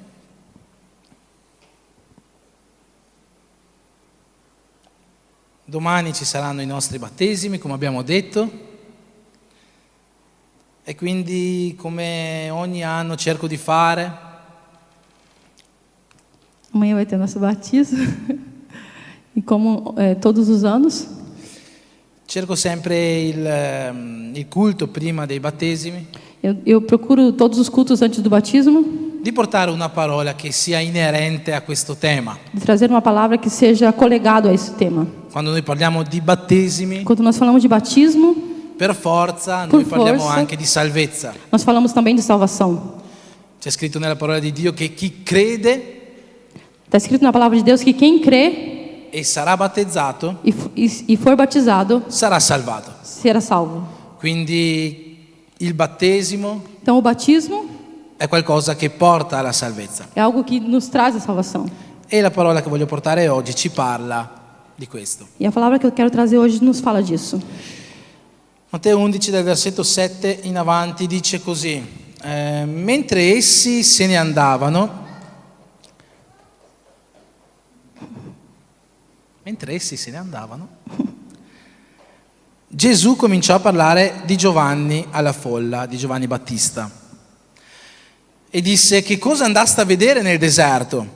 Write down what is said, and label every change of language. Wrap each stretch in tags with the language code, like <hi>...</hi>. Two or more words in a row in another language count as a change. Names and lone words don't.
<it>Domani ci saranno i nostri battesimi, come abbiamo detto, e quindi come ogni anno cerco di fare,</it> <pt>Amanhã vai ter nosso batismo. E como todos os anos,</pt> <it>cerco sempre il culto prima dei battesimi,</it> <pt>eu procuro todos os cultos antes do batismo</pt> <it>di portare una parola che sia inerente a questo tema.</it> <pt>de trazer uma palavra que seja colegado a esse tema.</pt> <it>Quando noi parliamo di battesimi,</it> <pt>Quando nós falamos de batismo,</pt> <it>per forza</it> <pt>Por</pt> <it>noi parliamo forza. anche di salvezza.</it> <pt>nós falamos também de salvação.</pt> <it>C'è scritto nella parola di Dio che chi crede</it> <pt>Está escrito na palavra de Deus que quem crê</pt> <it>e sarà battezzato</it> <pt>e for batizado</pt> <it>sarà salvato.</it> <pt>será salvo.</pt> <it>Quindi il battesimo</it> <pt>Então o batismo</pt> <it>è qualcosa che porta alla salvezza.</it> <pt>é algo que nos traz a salvação.</pt> <it>E la parola che voglio portare oggi ci parla di questo.</it> <pt>E a palavra que eu quero trazer hoje nos fala disso.</pt> <it>Matteo 11 dal versetto 7 in avanti dice così: mentre essi se ne andavano, Gesù cominciò a parlare di Giovanni alla folla, di Giovanni Battista, e disse: che cosa andaste a vedere nel deserto?</it>